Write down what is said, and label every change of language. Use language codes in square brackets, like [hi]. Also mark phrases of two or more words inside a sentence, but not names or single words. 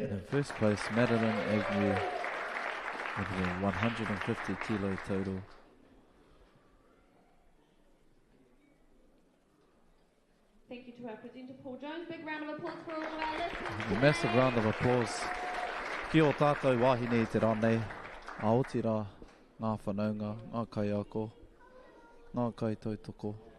[en] And in first place, Madeline Agnew with the 150 kilo total. Thank you to our presenter Paul Jones. Big round of applause for all of our listeners. A massive round of applause. [mi] Ki o tātou wahine te ranei. Aotira, ngā whanaunga, ngā kaiako, ngā kaitautoko.